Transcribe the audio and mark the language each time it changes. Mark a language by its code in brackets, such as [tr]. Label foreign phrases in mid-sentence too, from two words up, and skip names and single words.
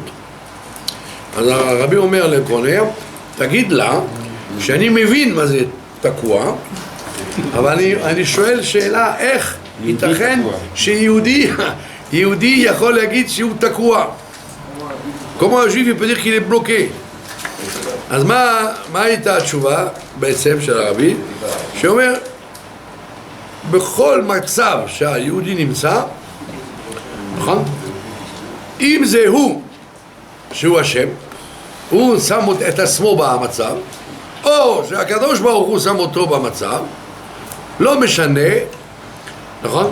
[he] אז הרבי אומר לגרונר, תגיד לה שאני מבין מה זה תקוע, אבל אני שואל שאלה, איך ייתכן שיהודי יכול להגיד שהוא תקוע? [fr] כמו הjuif peut dire qu'il est bloqué. [he] אז מה הייתה התשובה בעצם של הרבי? שאומר, בכל מצב שהיהודי נמצא, נכון? אם זה הוא שהוא השם, הוא שם את עצמו במצב, או שהקדוש ברוך הוא שם אותו במצב, לא משנה, נכון?